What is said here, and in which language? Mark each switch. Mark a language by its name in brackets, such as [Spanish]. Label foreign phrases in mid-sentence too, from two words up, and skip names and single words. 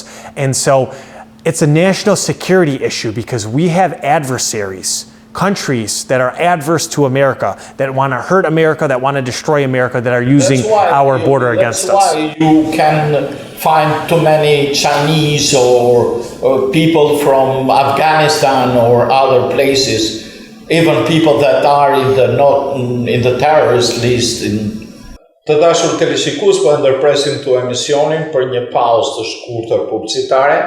[English] And so it's a national security issue because we have adversaries, countries that are adverse to America, that want to hurt America, that want to destroy America, that are using our border against us. That's why you can find too many Chinese or people from Afghanistan or other places, even people that are in the terrorist list. [Albanian] Të dashur teleshikues, po ndërpresim këtu emisionin për një pauzë të shkurtër publicitare.